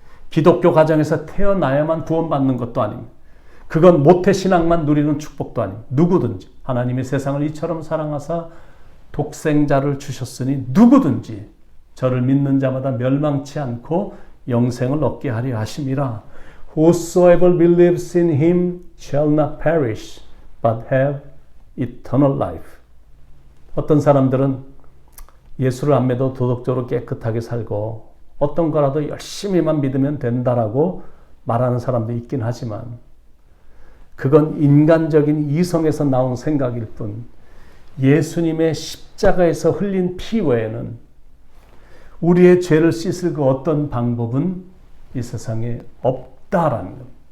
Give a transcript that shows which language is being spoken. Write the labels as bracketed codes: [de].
[ko] 기독교 가정에서 태어나야만 구원받는 것도 아닙니다. 그건 모태신앙만 누리는 축복도 아닙니다. 누구든지 하나님이 세상을 이처럼 사랑하사 독생자를 주셨으니 누구든지 저를 믿는 자마다 멸망치 않고 영생을 얻게 하려 하심이라. [en] Whosoever believes in him shall not perish, but have eternal life. [ko] 어떤 사람들은 예수를 안 믿어도 도덕적으로 깨끗하게 살고 어떤 거라도 열심히만 믿으면 된다라고 말하는 사람도 있긴 하지만 그건 인간적인 이성에서 나온 생각일 뿐 예수님의 십자가에서 흘린 피 외에는 우리의 죄를 씻을 그 어떤 방법은 이 세상에 없다라는 겁니다.